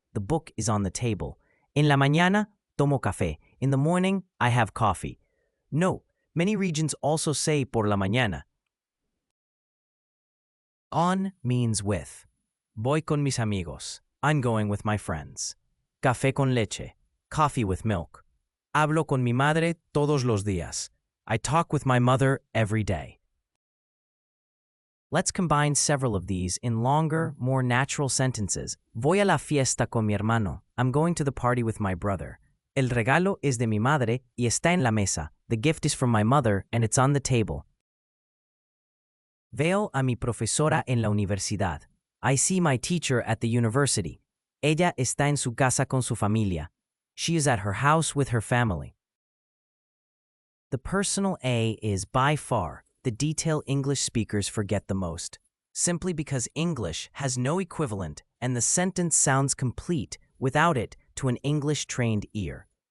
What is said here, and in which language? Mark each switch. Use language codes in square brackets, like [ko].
[en] The book is on the table. [es] En la mañana, tomo café. [en] In the morning, I have coffee. Note, many regions also say [es] por la mañana. [en] On means with. [es] Voy con mis amigos. [en] I'm going with my friends. [es] Café con leche. [en] Coffee with milk. [es] Hablo con mi madre todos los días. [en] I talk with my mother every day. Let's combine several of these in longer, more natural sentences. [es] Voy a la fiesta con mi hermano. [en] I'm going to the party with my brother. [es] El regalo es de mi madre y está en la mesa. [en] The gift is from my mother and it's on the table. [es] Veo a mi profesora en la universidad. [en] I see my teacher at the university. [es] Ella está en su casa con su familia. [en] She is at her house with her family. The personal A is by far the detail English speakers forget the most, simply because English has no equivalent and the sentence sounds complete without it to an English-trained ear.